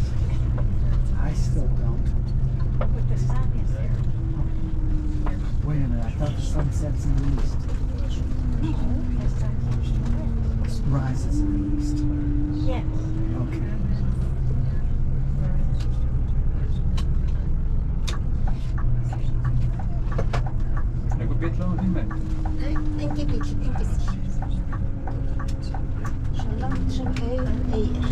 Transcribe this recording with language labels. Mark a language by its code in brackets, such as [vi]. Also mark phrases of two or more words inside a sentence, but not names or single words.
[en] I still don't. but the sun is there. Wait a minute, I thought the sun sets in the east. No, the sun comes to west. It rises in the east. Yes. Okay. [is] Einhver bíll á þín megin? Nei, engin bíll, engin bíll. Svo langt sem augun eygir.